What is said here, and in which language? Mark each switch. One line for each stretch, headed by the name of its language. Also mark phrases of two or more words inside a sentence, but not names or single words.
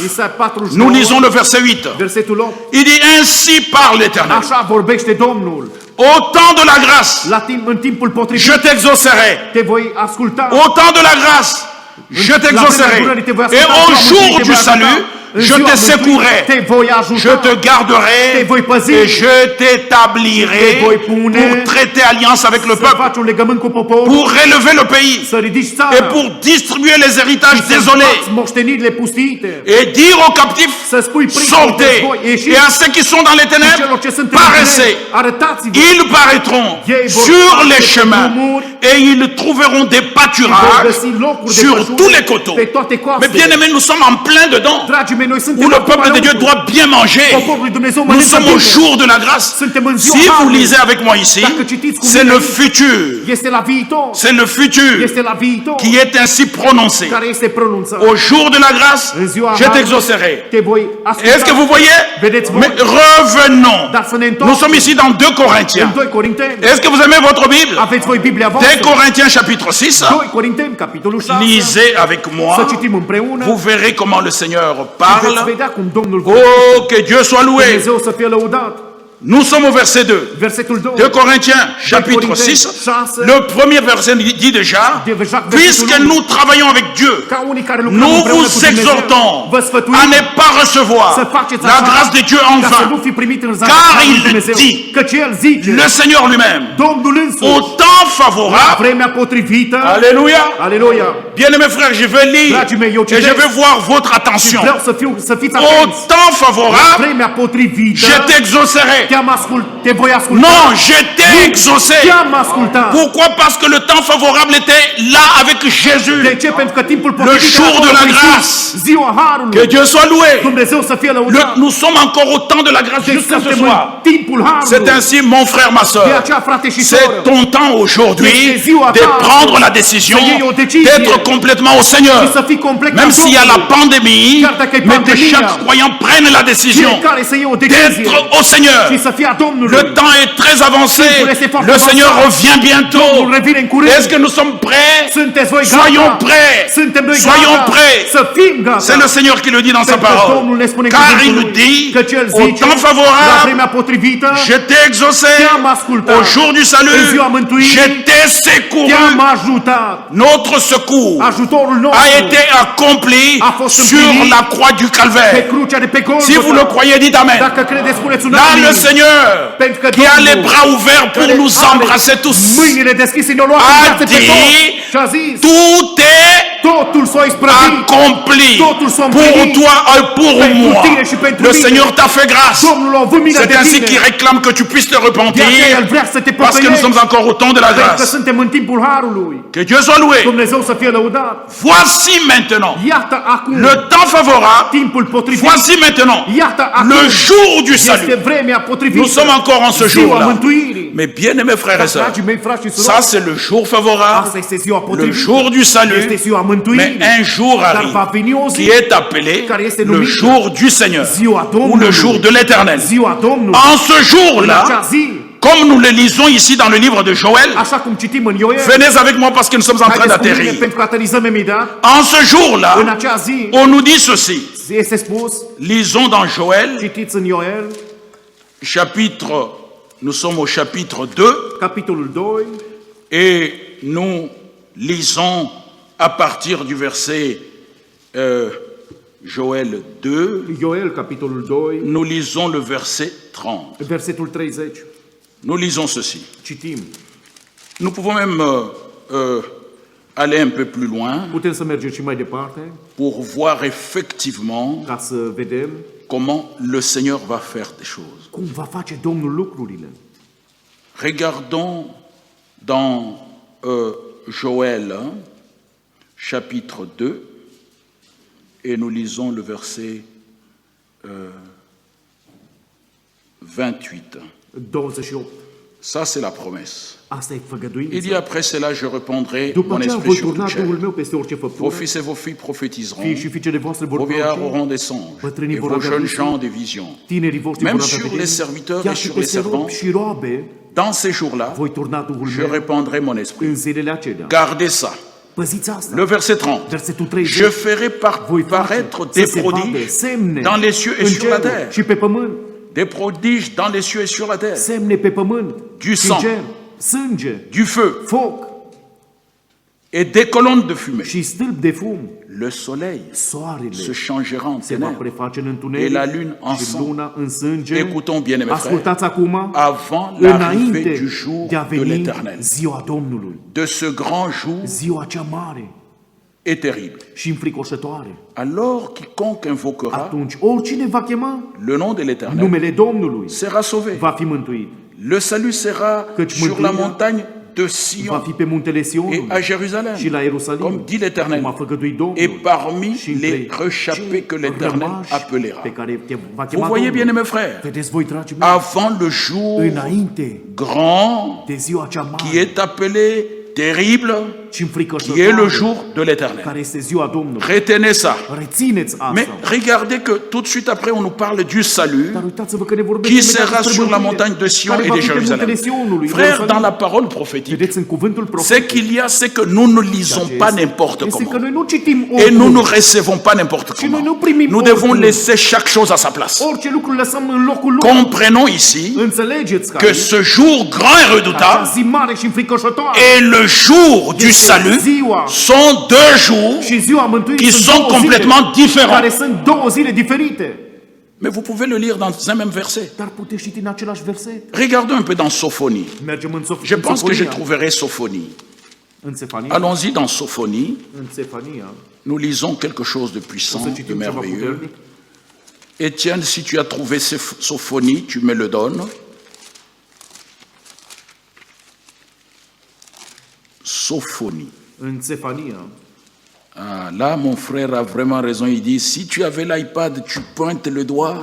French: Isaia 49, nous lisons le verset 8.
Romanian: versetul 8.
French: Il dit, ainsi parle l'Éternel.
Romanian: Așa vorbește Domnul.
French: Au temps de la grâce,
Romanian: În timpul potrivit
French: je t'exaucerai.
Romanian: te voi asculta.
French: Au temps de la grâce, je t'exaucerai. Et au jour du salut, je te secouerai.
Romanian: Te voi ajuta.
French: Je te garderai
Romanian: Te voi păzi.
French: et je t'établirai
Romanian: Te voi pune.
French: pour traiter alliance avec le
Romanian: Să
French: peuple,
Romanian: faci un legământ cu poporul.
French: pour relever le pays
Romanian: Să ridici
French: et
Romanian: țara.
French: pour distribuer les héritages
Romanian: Să
French: désolés
Romanian: împarți moștenirile pustiite.
French: et dire aux captifs,
Romanian: Să spui prin
French: sortez,
Romanian: voi ieșiți.
French: et à ceux qui sont dans les
Romanian: Celor
French: ténèbres,
Romanian: ce sunt în
French: paraissez.
Romanian: întuneric, arătați-vă.
French: Ils paraîtront
Romanian: Ei vor
French: sur
Romanian: face
French: les
Romanian: pe
French: chemins
Romanian: drumuri.
French: et ils trouveront des
Romanian: Vor
French: pâturages
Romanian: găsi locuri de
French: sur
Romanian: pășune
French: tous les coteaux.
Romanian: pe toate coastele.
French: Mais bien aimés, nous sommes en plein dedans,
Romanian: Dragii mei, noi suntem
French: où le
Romanian: acum
French: peuple de Dieu
Romanian: înăuntru.
French: doit bien manger.
Romanian: Poporul lui Dumnezeu
French: Nous
Romanian: mănâncă
French: sommes au
Romanian: bine.
French: jour de la grâce.
Romanian: Suntem în ziua
French: Si vous
Romanian: Harului.
French: lisez avec moi ici,
Romanian: Dacă citiți cu
French: c'est
Romanian: mine
French: le
Romanian: aici,
French: futur.
Romanian: este la viitor.
French: C'est le futur
Romanian: Este la viitor
French: qui est ainsi prononcé.
Romanian: care este pronunțat.
French: Au jour de la grâce,
Romanian: În ziua
French: je
Romanian: Harului
French: t'exaucerai.
Romanian: te voi asculta.
French: Est-ce que vous voyez?
Romanian: Vedeți voi?
French: Mais revenons.
Romanian: Dar să ne
French: Nous
Romanian: întoarcem
French: sommes ici dans 2
Romanian: în
French: Corinthiens.
Romanian: 2 Corinteni.
French: Est-ce que vous aimez votre Bible?
Romanian: Aveți voi Biblia 2 voastră?
French: Corinthiens chapitre 6.
Romanian: 2 Corinteni, capitolul 6.
French: Lisez avec
Romanian: Să
French: moi.
Romanian: citim împreună.
French: Vous verrez comment le Seigneur
Romanian: Veți
French: parle.
Romanian: vedea cum Domnul
French: Oh, que Dieu soit loué.
Romanian: Dumnezeu să fie lăudat.
French: Nous sommes au verset 2.
Romanian: Versetul 2.
French: 2 Corinthiens, chapitre
Romanian: Corinteni 6. 6.
French: Le premier verset dit déjà, puisque nous travaillons avec Dieu,
Romanian: Ca unii care lucrăm
French: nous
Romanian: împreună
French: vous
Romanian: cu Dumnezeu,
French: exhortons
Romanian: vă sfătuim
French: à ne pas
Romanian: să
French: recevoir
Romanian: faceți
French: la
Romanian: așa,
French: grâce de Dieu en
Romanian: ca să nu
French: vain.
Romanian: fi primit în
French: Car
Romanian: zarul lui
French: il
Romanian: Dumnezeu.
French: dit,
Romanian: Căci El zice,
French: Le Seigneur lui-même,
Romanian: Domnul însuși,
French: au temps
Romanian: la
French: favorable,
Romanian: vremea potrivită,
French: alléluia,
Romanian: aleluia,
French: bien-aimés frères, je vais lire
Romanian: Dragii mei, eu
French: et je
Romanian: citesc
French: vais voir votre
Romanian: și
French: attention.
Romanian: vreau să fiți
French: Au
Romanian: atenți.
French: temps favorable,
Romanian: Vremea potrivită,
French: je t'exaucerai.
Romanian: te voi asculta.
French: Non, je t'ai exaucé.
Romanian: Te-am ascultat.
French: Pourquoi? Parce que le temps favorable était là avec Jésus.
Romanian: De ce? Pentru că timpul potrivit
French: jour
Romanian: era
French: de la
Romanian: acolo cu
French: grâce.
Romanian: Iisus. Ziua Harului.
French: Que Dieu soit loué.
Romanian: Dumnezeu să fie lăudat.
French: Nous sommes encore au temps de la grâce
Romanian: Deci
French: jusqu'à ce
Romanian: suntem
French: soir.
Romanian: în timpul Harului.
French: C'est ainsi, mon frère, ma
Romanian: De
French: soeur.
Romanian: aceea, frate și
French: C'est
Romanian: soră,
French: ton temps aujourd'hui
Romanian: este ziua
French: de
Romanian: ta
French: prendre la décision
Romanian: să iei o decizie
French: d'être complètement au
Romanian: și
French: Seigneur.
Romanian: să fii complet
French: Même
Romanian: ca
French: s'il y a la
Romanian: Domnul.
French: pandémie,
Romanian: Chiar dacă e
French: mais que
Romanian: pandemia,
French: chaque croyant prenne la décision
Romanian: Fiecare să iei o decizie
French: d'être au Seigneur.
Romanian: și să fie a Domnului.
French: Le temps est très avancé.
Romanian: Timpul este foarte
French: Le
Romanian: avansat.
French: Seigneur revient bientôt.
Romanian: Domnul revine în curând.
French: Est-ce que nous sommes prêts?
Romanian: Sunteți voi gata?
French: Soyons prêts.
Romanian: Suntem noi
French: Soyons
Romanian: gata.
French: prêts.
Romanian: Să fim gata.
French: C'est le Seigneur qui le dit dans sa
Romanian: Pentru că Domnul
French: parole.
Romanian: ne spune
French: Car
Romanian: cuvântul
French: il
Romanian: lui,
French: nous dit,
Romanian: căci El
French: au
Romanian: zice,
French: temps
Romanian: la
French: favorable,
Romanian: vremea potrivită,
French: je t'ai exaucé.
Romanian: te-am ascultat.
French: Au jour du
Romanian: În
French: salut,
Romanian: ziua mântuirii,
French: je t'ai secouru.
Romanian: te-am ajutat.
French: Notre secours
Romanian: Ajutorul
French: a
Romanian: nostru
French: été accompli
Romanian: a fost
French: sur
Romanian: împlinit
French: la croix du
Romanian: pe
French: Calvaire.
Romanian: crucea de pe
French: Si vous le
Romanian: Golgota.
French: croyez, dites Amen.
Romanian: Dacă credeți, spuneți un
French: Là,
Romanian: amin.
French: le Seigneur,
Romanian: Pentru că
French: qui a
Romanian: Domnul,
French: les bras ouverts pour
Romanian: care
French: nous
Romanian: are
French: embrasser tous,
Romanian: mâinile deschise, ne-o luat în
French: a
Romanian: brațe pe toți.
French: dit,
Romanian: Și a zis,
French: tout est
Romanian: totul s-a isprăvit.
French: accompli
Romanian: Totul s-a
French: pour
Romanian: împlinit.
French: toi et pour
Romanian: Pentru
French: moi.
Romanian: tine și pentru
French: Le
Romanian: mine.
French: Seigneur t'a fait grâce.
Romanian: Domnul a avut milă
French: C'est
Romanian: de
French: ainsi
Romanian: tine.
French: qu'il réclame que tu puisses te
Romanian: De aceea
French: repentir,
Romanian: El vrea să te
French: parce que nous
Romanian: pocăiești.
French: sommes encore au temps de la
Romanian: Pentru că
French: grâce.
Romanian: suntem în timpul Harului.
French: Que Dieu soit loué.
Romanian: Dumnezeu să fie lăudat.
French: Voici maintenant
Romanian: Iată acum
French: le temps favorable.
Romanian: timpul potrivit.
French: Voici maintenant
Romanian: Iată acum
French: le jour du
Romanian: este
French: salut.
Romanian: vremea potrivită.
French: Nous sommes encore en ce
Romanian: Ziua
French: jour-là.
Romanian: mântuirii.
French: Mais bien aimés frères et sœurs,
Romanian: Dragii mei frați și
French: ça
Romanian: surori,
French: c'est le jour favorable,
Romanian: asta este ziua
French: le
Romanian: potrivită.
French: jour du
Romanian: Este
French: salut.
Romanian: ziua
French: Mais
Romanian: mântuirii.
French: un jour
Romanian: Dar
French: arrive
Romanian: va veni o zi
French: qui est appelé
Romanian: care este
French: le
Romanian: numită
French: jour du Seigneur
Romanian: ziua
French: ou le
Romanian: Domnului.
French: jour de l'Éternel.
Romanian: Ziua Domnului.
French: En ce
Romanian: În acea
French: jour-là,
Romanian: zi,
French: comme nous le lisons ici dans le livre de Joël,
Romanian: așa cum citim în Ioel,
French: venez avec moi parce que nous sommes en train
Romanian: haideți cu mine
French: d'atterrir.
Romanian: pentru că aterizăm imediat.
French: En ce
Romanian: În
French: jour-là,
Romanian: acea zi
French: on nous dit ceci.
Romanian: este spus,
French: Lisons dans Joël,
Romanian: citiți în Ioel,
French: chapitre, nous sommes au chapitre 2,
Romanian: capitolul 2,
French: et nous lisons à partir du verset Joël 2,
Romanian: Ioel, capitolul 2,
French: nous lisons le verset 30.
Romanian: versetul 30.
French: Nous lisons ceci.
Romanian: Citim.
French: Nous pouvons même aller un peu plus loin
Romanian: Putem să mergem și mai departe
French: pour voir effectivement
Romanian: ca să vedem
French: comment le Seigneur va faire des choses.
Romanian: cum va face Domnul lucrurile.
French: Regardons dans Joël, chapitre 2, et nous lisons le verset 28.
Romanian: 28.
French: Ça, c'est la promesse.
Romanian: Asta e
French: Il dit
Romanian: făgăduința.
French: après cela, je reprendrai
Romanian: După
French: mon
Romanian: aceea
French: esprit
Romanian: voi
French: sur
Romanian: turna
French: toute
Romanian: Duhul
French: chair.
Romanian: meu peste orice
French: Vos
Romanian: făptură.
French: fils et vos filles prophétiseront.
Romanian: Fiii și fiicele voastre vor
French: Vos vieillards
Romanian: proroci,
French: auront des songes.
Romanian: bătrânii
French: Et
Romanian: vor
French: vos
Romanian: avea
French: jeunes
Romanian: visuri,
French: gens des visions.
Romanian: tinerii voștri
French: Même
Romanian: vor avea
French: sur
Romanian: vederi,
French: les serviteurs
Romanian: chiar
French: et
Romanian: și
French: sur les
Romanian: peste robi
French: servants,
Romanian: și roabe,
French: dans ces jours-là,
Romanian: voi turna Duhul
French: je
Romanian: meu
French: répandrai mon esprit.
Romanian: în zilele acelea.
French: Gardez ça.
Romanian: Păziți asta.
French: Le verset 30.
Romanian: Versetul 30.
French: Je ferai
Romanian: Voi
French: paraître
Romanian: face
French: des
Romanian: să se vadă
French: prodiges
Romanian: semne
French: dans les cieux et
Romanian: în
French: sur la
Romanian: cer
French: terre.
Romanian: și pe pământ.
French: Des prodiges dans les cieux et sur la terre.
Romanian: Semne pe pământ
French: Du
Romanian: și în
French: sang.
Romanian: cer. Sânge,
French: Du feu
Romanian: foc
French: et des colonnes de fumée.
Romanian: și stâlp de fum.
French: Le soleil
Romanian: Soarele
French: se changera en
Romanian: se va
French: ténèbres.
Romanian: preface în
French: Et
Romanian: întuneric
French: la lune en
Romanian: și
French: sang.
Romanian: luna în sânge.
French: Écoutons bien, mes frères,
Romanian: Ascultați acum,
French: avant l'arrivée
Romanian: înainte
French: du jour
Romanian: de a
French: de
Romanian: veni
French: l'Éternel,
Romanian: ziua Domnului,
French: de ce grand jour
Romanian: ziua cea mare
French: et terrible.
Romanian: și înfricoșătoare.
French: Alors quiconque invoquera
Romanian: Atunci, oricine va chema
French: le nom de l'Éternel
Romanian: numele Domnului,
French: sera sauvé.
Romanian: va fi mântuit.
French: Le salut sera
Romanian: Căci
French: sur la
Romanian: mântuirea
French: montagne de
Romanian: Va
French: Sion
Romanian: fi pe muntele
French: et
Romanian: Sionului
French: à Jérusalem,
Romanian: și la Ierusalim,
French: comme dit l'Éternel,
Romanian: cum a făgăduit Domnul.
French: et parmi
Romanian: Și
French: les
Romanian: între
French: réchappés que
Romanian: cei
French: l'Éternel
Romanian: rămași
French: appellera.
Romanian: pe care te va
French: Vous
Romanian: chema
French: voyez bien,
Romanian: Domnul.
French: mes frères,
Romanian: Vedeți voi, dragii mei,
French: avant le jour
Romanian: înainte
French: grand
Romanian: de ziua cea
French: qui
Romanian: mare,
French: est appelé terrible,
Romanian: și
French: qui est le
Romanian: înfricoșătoare,
French: jour de l'Éternel.
Romanian: care este ziua Domnului.
French: Retenez ça.
Romanian: Rețineți
French: Mais
Romanian: asta.
French: regardez que tout de suite après, on nous parle du salut
Romanian: Dar uitați-vă că ne vorbește
French: qui
Romanian: imediat
French: sera
Romanian: despre
French: sur la
Romanian: mântuire,
French: montagne de Sion
Romanian: care
French: et
Romanian: va
French: de
Romanian: fi pe
French: Jérusalem.
Romanian: muntele Sionului,
French: Frère,
Romanian: Ierusalim.
French: dans la parole prophétique,
Romanian: Vedeți, în cuvântul
French: c'est
Romanian: profetic,
French: qu'il y a, c'est que nous ne lisons pas n'importe
Romanian: este că
French: comment.
Romanian: noi nu citim
French: Et nous ne
Romanian: oricum.
French: recevons pas n'importe
Romanian: Și noi nu
French: comment.
Romanian: primim
French: Nous devons
Romanian: oricum.
French: laisser chaque chose à sa place.
Romanian: Orice lucru lăsăm în locul lui.
French: Comprenons ici
Romanian: Înțelegeți că
French: que ce jour grand et
Romanian: acea
French: redoutable
Romanian: zi mare și înfricoșătoare
French: et le jour du salut sont deux jours
Romanian: și ziua mântuirii
French: qui
Romanian: sunt
French: sont
Romanian: două zile
French: complètement différents.
Romanian: care sunt două zile diferite.
French: Mais vous pouvez le lire dans un même verset.
Romanian: Dar puteți citi în același verset.
French: Regardons un peu dans Sophonie.
Romanian: Mergem în
French: Je pense que je
Romanian: Sofania.
French: trouverai Sophonie.
Romanian: În Sefania.
French: Allons-y dans Sophonie.
Romanian: În Sefania.
French: Nous lisons quelque chose de
Romanian: O să
French: puissant, de
Romanian: citim ceva
French: merveilleux.
Romanian: puternic.
French: Étienne, si tu as trouvé Sophonie, tu me le donnes. Sophonie.
Romanian: În Sefania.
French: Ah, là, mon frère a vraiment raison. Il dit, si tu avais l'iPad, tu pointes le doigt.